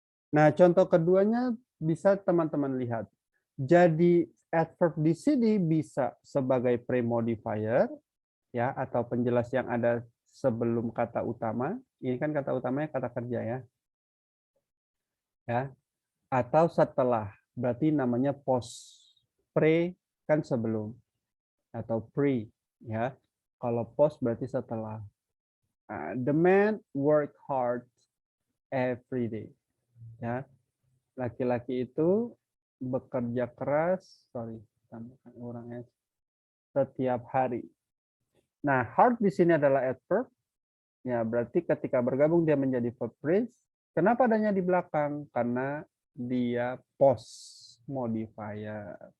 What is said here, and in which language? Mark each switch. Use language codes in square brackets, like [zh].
[id] Nah, contoh keduanya bisa teman-teman lihat. Jadi adverb di sini bisa sebagai premodifier ya atau penjelas yang ada sebelum kata utama. Ini kan kata utamanya kata kerja ya. Ya. Atau setelah, berarti namanya post. Pre kan sebelum atau pre ya. Kalau post berarti setelah. [en] The man work hard every day. [id] Ya. Laki-laki itu bekerja keras, tambahkan orang setiap hari. Nah, hard di sini adalah adverb. Ya, berarti ketika bergabung dia menjadi verb phrase. Kenapa adanya di belakang? Karena dia post modifier.